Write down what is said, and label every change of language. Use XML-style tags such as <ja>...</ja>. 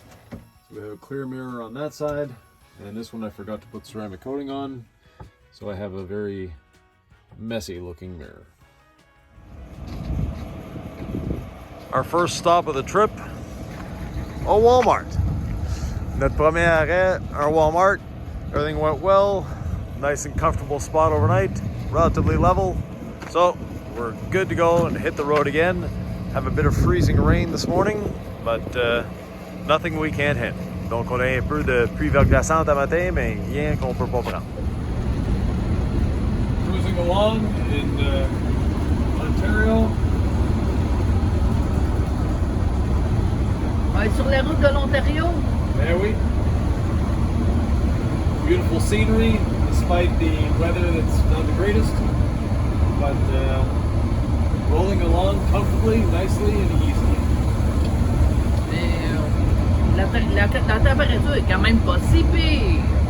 <en>So we have a clear mirror on that side, and this one I forgot to put ceramic coating on, so I have a very messy looking mirror. Our first stop of the trip, a Walmart.</en> <fr>Notre premier arrêt, un Walmart.</fr> <en>Everything went well. Nice and comfortable spot overnight, relatively level. So we're good to go and hit the road again. Have a bit of freezing rain this morning, but nothing we can't handle.</en> <fr>Donc on a un peu de pluie verglaçante à matin, mais rien qu'on peut pas prendre.</fr> <en>Cruising along in Ontario.</en> <fr>On est sur la route de l'Ontario.</fr> <en>There we. Beautiful scenery, despite the weather that's not the greatest. But rolling along comfortably, nicely, and easily.</en> <fr>Mais la température est quand même pas si pire.</fr>